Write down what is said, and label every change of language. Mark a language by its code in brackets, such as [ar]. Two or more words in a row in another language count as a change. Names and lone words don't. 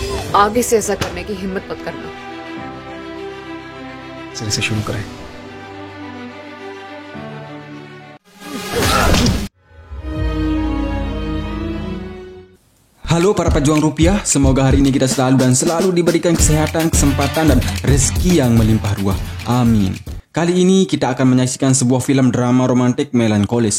[hi] आगे से ऐसा करने की हिम्मत मत करना। सिरे से शुरू करें। [id] Halo para pejuang rupiah, semoga hari ini kita selalu diberikan kesehatan, kesempatan, dan rezeki yang melimpah ruah. Amin. Kali ini kita akan menyaksikan sebuah film drama romantik melankolis.